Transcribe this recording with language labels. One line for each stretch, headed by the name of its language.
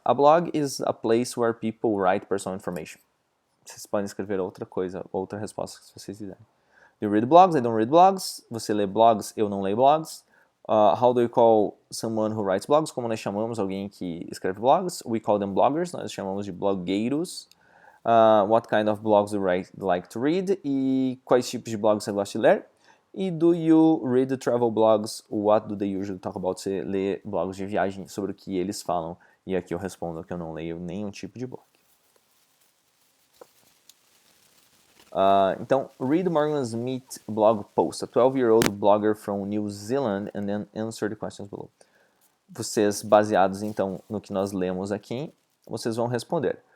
English: A blog is a place where people write personal information.
Portuguese: Vocês podem escrever outra coisa, outra resposta se vocês quiserem.
English: Do you read blogs? I don't read blogs.
Portuguese: Você lê blogs? Eu não leio blogs.
English: How do we call someone who writes blogs?
Portuguese: Como nós chamamos alguém que escreve blogs?
English: We call them bloggers.
Portuguese: Nós chamamos de blogueiros.
English: What kind of blogs do you like to read?
Portuguese: E quais tipos de blogs você gosta de ler?
English: E do you read the travel blogs? What do they usually talk about?
Portuguese: Você lê blogs de viagem, sobre o que eles falam. E aqui eu respondo que eu não leio nenhum tipo de blog.
English: Então, read Morgan's Meet blog post, a 12-year-old blogger from New Zealand, and then answer the questions below.
Portuguese: Vocês, baseados então no que nós lemos aqui, vocês vão responder.